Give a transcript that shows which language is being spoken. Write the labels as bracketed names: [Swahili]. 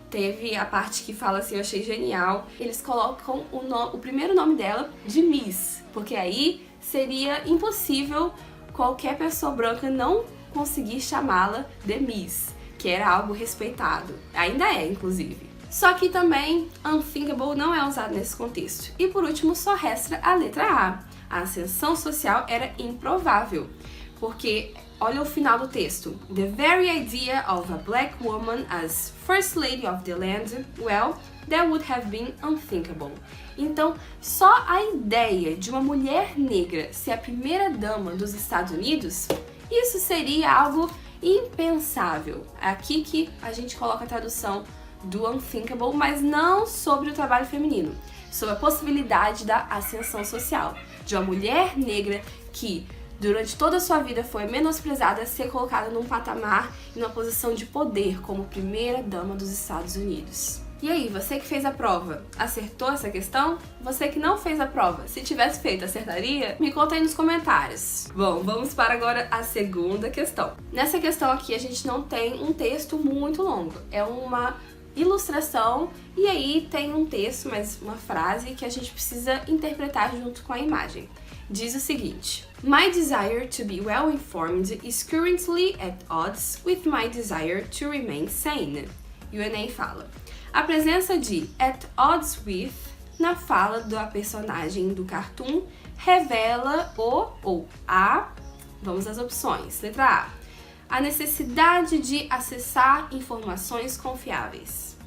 [Portuguese] Teve a parte que fala assim, eu achei genial. Eles colocam o primeiro nome dela de Miss, porque aí seria impossível qualquer pessoa branca não conseguir chamá-la de Miss, que era algo respeitado. Ainda é, inclusive. Só que também unthinkable não é usado nesse contexto. E por último, só resta a letra A. A ascensão social era improvável, porque olha o final do texto. [English] The very idea of a black woman as first lady of the land, well, that would have been unthinkable. [Portuguese] Então, só a ideia de uma mulher negra ser a primeira dama dos Estados Unidos, isso seria algo impensável. É aqui que a gente coloca a tradução do unthinkable, mas não sobre o trabalho feminino, sobre a possibilidade da ascensão social, de uma mulher negra que durante toda a sua vida foi menosprezada, ser colocada num patamar e numa posição de poder como primeira dama dos Estados Unidos. E aí, você que fez a prova, acertou essa questão? Você que não fez a prova, se tivesse feito, acertaria? Me conta aí nos comentários. Bom, vamos para agora a segunda questão. Nessa questão aqui, a gente não tem um texto muito longo, é uma ilustração e aí tem um texto, mas uma frase que a gente precisa interpretar junto com a imagem. Diz o seguinte: [English] My desire to be well informed is currently at odds with my desire to remain sane. [Portuguese] E o Enem fala: a presença de [English] at odds with [Portuguese] na fala da personagem do cartoon revela o ou a, vamos às opções. Letra A, a necessidade de acessar informações confiáveis.